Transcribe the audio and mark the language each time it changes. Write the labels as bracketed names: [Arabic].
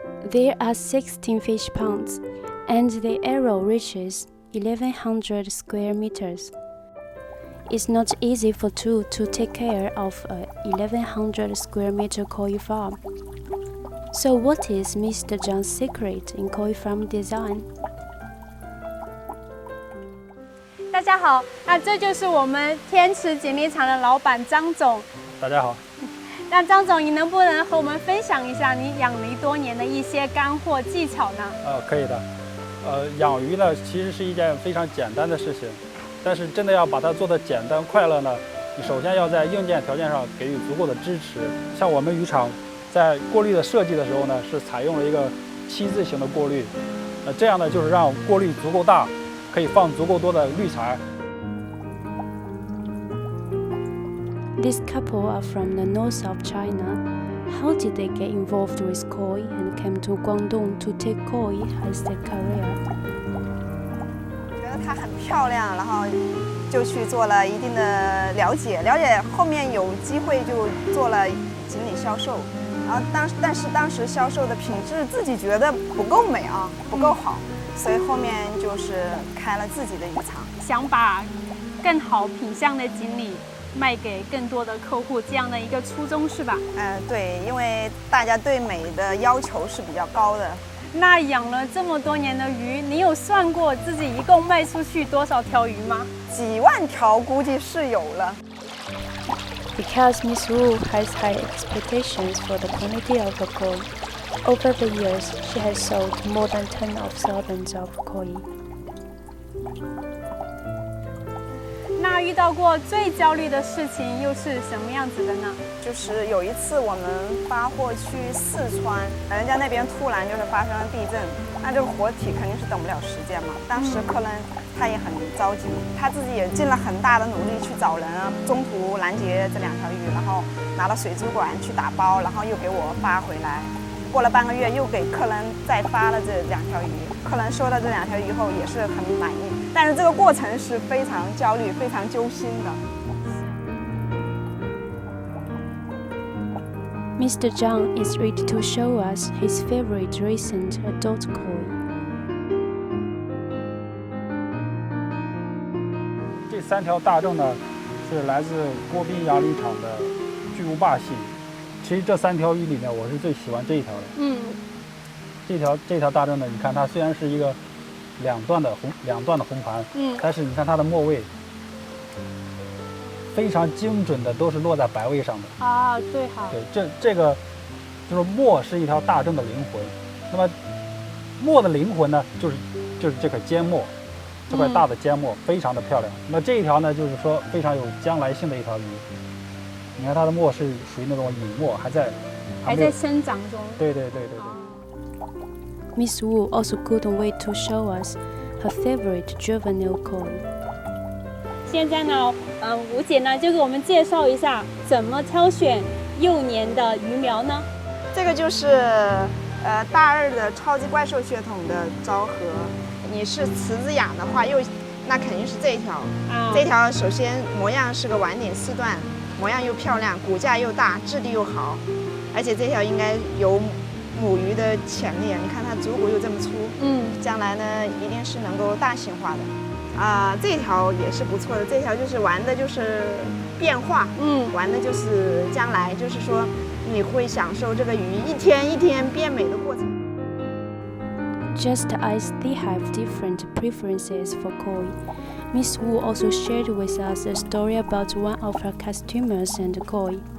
[English] There are 16 fish ponds, and the area reaches 1,100 square meters. It's not easy for two to take care of a 1,100 square meter koi farm. So what is Mr. Zhang's secret in koi farm design? [Chinese] 大家好，那这就是我们天池锦鲤场的老板张总。大家好。那张总，你能不能和我们分享一下你养鱼多年的一些干货技巧呢？可以的。养鱼呢，其实是一件非常简单的事情，但是真的要把它做得简单快乐呢，你首先要在硬件条件上给予足够的支持。像我们渔场在过滤的设计的时候呢，是采用了一个7字形的过滤，这样呢就是让过滤足够大，可以放足够多的滤材。 [English] This couple are from the north of China. How did they get involved with koi and came to Guangdong to take koi as their career? [Chinese] 觉得它很漂亮，然后就去做了一定的了解，后面有机会就做了锦鲤销售，然后但是当时销售的品质自己觉得不够美啊，不够好，所以后面就是开了自己的渔场，想把更好品相的锦鲤卖给更多的客户，这样的一个初衷是吧？对，因为大家对美的要求是比较高的。那养了这么多年的鱼，你有算过自己一共卖出去多少条鱼吗？几万条估计是有了。 [English] Because Miss Wu has high expectations for the quality of the koi, over the years she has sold more than 10 of thousands of koi. [Chinese] 那遇到过最焦虑的事情又是什么样子的呢？就是有一次我们发货去四川，人家那边突然就是发生了地震，那这个活体肯定是等不了时间嘛。当时客人他也很着急，他自己也尽了很大的努力去找人啊，中途拦截这2条鱼，然后拿到水族馆去打包，然后又给我发回来。过了半个月，又给客人再发了这2条鱼，客人收到这2条鱼后也是很满意，但是这个过程是非常焦虑、非常揪心的。 [English] Mr. Zhang is ready to show us his favorite recent adult koi. [Chinese] 这3条大正呢，是来自郭斌养鲤场的巨无霸系。其实这3条鱼里面，我是最喜欢这一条的。这条大正呢，你看它虽然是一个两段的红盘，但是你看它的末位非常精准的都是落在白位上的啊，对，好。对，这个就是末是一条大正的灵魂。那么末的灵魂呢，就是这块尖末，这块大的尖末非常的漂亮。那这一条呢，就是说非常有将来性的一条鱼。你看它的末是属于那种隐末，还在生长中。对。 [English] Miss Wu also couldn't wait to show us her favorite juvenile koi. [Chinese] 现在呢，吴姐呢就给我们介绍一下怎么挑选幼年的鱼苗呢？这个就是大2的超级怪兽血统的昭和。你是雌子养的话，那肯定是这一条。这条首先模样是个晚点4段。模样又漂亮，骨架又大，质地又好，而且这条应该有母鱼的潜力。你看它足骨又这么粗，将来呢一定是能够大型化的。这条也是不错的，这条就是玩的就是变化，玩的就是将来，就是说你会享受这个鱼一天一天变美的过程。 [English] Just as they have different preferences for koi, Miss Wu also shared with us a story about one of her customers and koi.